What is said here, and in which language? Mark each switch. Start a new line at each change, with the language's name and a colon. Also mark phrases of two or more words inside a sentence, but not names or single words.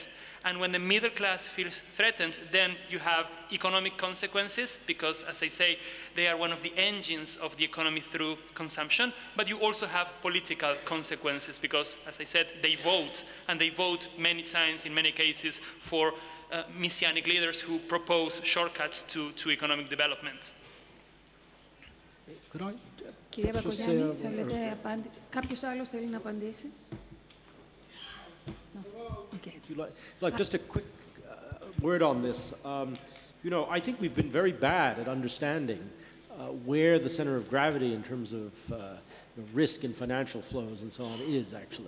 English: And when the middle class feels threatened, then you have economic consequences because, as I say, they are one of the engines of the economy through consumption. But you also have political consequences because, as I said, they vote. And they vote many times, in many cases, for messianic leaders who propose shortcuts to economic development. Could I
Greek: Κυρία Μπακογιάννη, θέλετε κάποιος άλλος θέλει να απαντήσει?
English: Okay. If you like, just a quick word on this. You know, I think we've been very bad at understanding where the center of gravity in terms of risk and financial flows and so on is actually.